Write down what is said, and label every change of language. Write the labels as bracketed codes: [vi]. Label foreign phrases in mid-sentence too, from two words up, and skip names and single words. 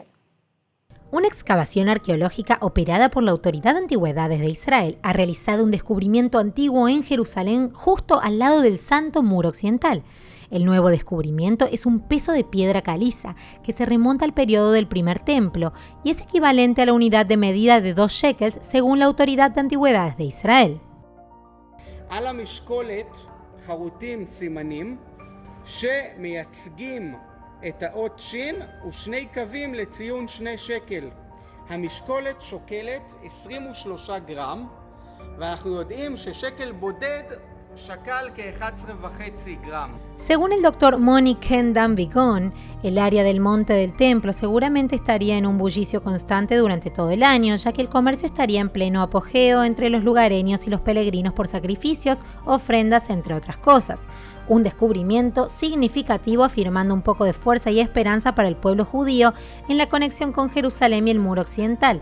[es] Una excavación arqueológica operada por la Autoridad de Antigüedades de Israel ha realizado un descubrimiento antiguo en Jerusalén justo al lado del Santo Muro Occidental. El nuevo descubrimiento es un peso de piedra caliza que se remonta al periodo del primer templo y es equivalente a la unidad de medida de 2 shekels según la Autoridad de Antigüedades de Israel. [he] על המשקולת חרוטים סימנים שמייצגים את האות שין ושני קווים לציון 2 שקל. המשקולת שוקלת 23 גרם, ואנחנו יודעים ששקל בודד שקל כ-11.5 gramos. [es] Según el doctor Moni Kendam Vigon, el área del monte del templo seguramente estaría en un bullicio constante durante todo el año, ya que el comercio estaría en pleno apogeo entre los lugareños y los peregrinos por sacrificios, ofrendas, entre otras cosas. Un descubrimiento significativo afirmando un poco de fuerza y esperanza para el pueblo judío en la conexión con Jerusalén y el Muro Occidental.